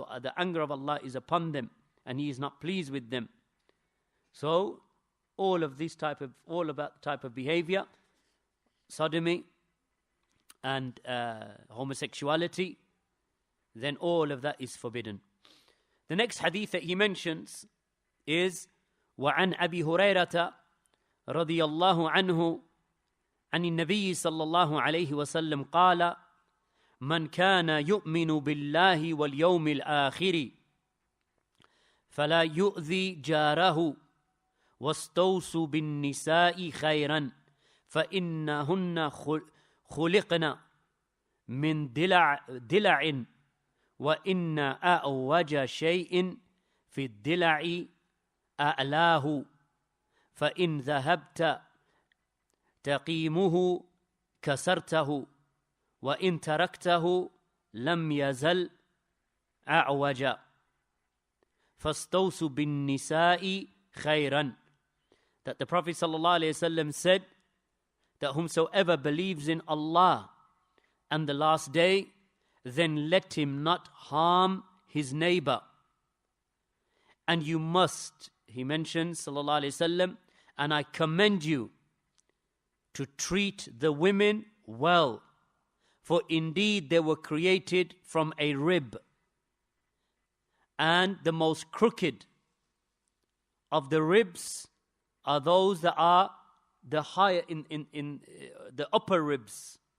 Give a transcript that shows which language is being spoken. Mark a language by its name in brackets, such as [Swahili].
[English] So the anger of Allah is upon them, and He is not pleased with them. So all of that type of behavior, sodomy and homosexuality, then all of that is forbidden. The next hadith that he mentions is [Arabic] وعن أبي هريرة رضي الله عنه عن النبي صلى الله عليه وسلم قال من كان يؤمن بالله واليوم الآخر فلا يؤذي جاره واستوصوا بالنساء خيرا فإنهن خلقن من دلع وإن أعوج شيء في الدلع أعلاه فإن ذهبت تقيمه كسرته وإن تركته لم يزل أعوجا فاستوصوا بالنساء خيرا. [English] That the Prophet ﷺ said that whomsoever believes in Allah and the last day, then let him not harm his neighbor. And you must, he mentions, sallallahu alayhi wasallam, and I commend you to treat the women well, for indeed they were created from a rib, and the most crooked of the ribs are those that are the higher in the upper ribs.